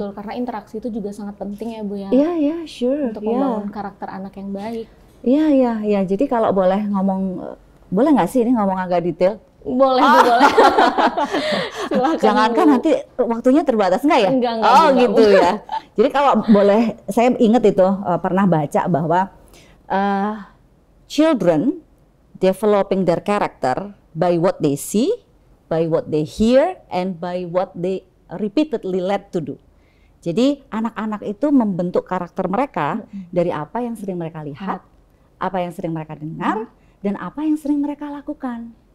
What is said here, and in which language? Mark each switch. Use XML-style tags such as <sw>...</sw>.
<id>Betul, karena interaksi itu juga sangat penting ya Bu ya. Iya, sure. Untuk membangun karakter anak yang baik. Iya. Jadi kalau boleh ngomong, boleh nggak sih ini ngomong agak detail? Boleh, Bu, boleh. Silakan. Jangankan nanti waktunya terbatas nggak ya? Enggak, gitu ya. Jadi kalau boleh, saya ingat itu pernah baca bahwa</id> <en>children developing their character by what they see, by what they hear, and by what they repeatedly led to do.</en> <id>Jadi anak-anak itu membentuk karakter mereka dari apa yang sering mereka lihat, apa yang sering mereka dengar, dan apa yang sering mereka lakukan.</id>